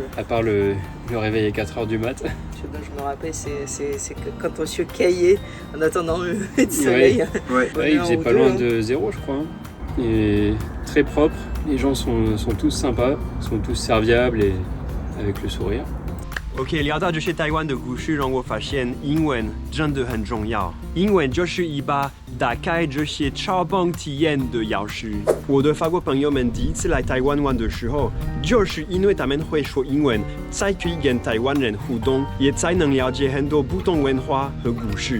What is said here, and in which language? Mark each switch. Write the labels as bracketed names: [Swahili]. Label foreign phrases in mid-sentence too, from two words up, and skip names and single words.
[French] À part le réveil à 4h du mat. Ce dont je me rappelle, c'est que quand on se caillait en attendant le lever du soleil. Ouais, il faisait pas loin de 0, je crois. Hein. Et très propre, les gens sont tous sympas, sont tous serviables et avec le sourire. [Chinese] OK， 聊到这些台湾的故事，让我发现英文真的很重要。英文就是一把打开这些超棒体验的钥匙。我的法国朋友们第一次来台湾玩的时候，就是因为他们会说英文，才可以跟台湾人互动，也才能了解很多不同文化和故事。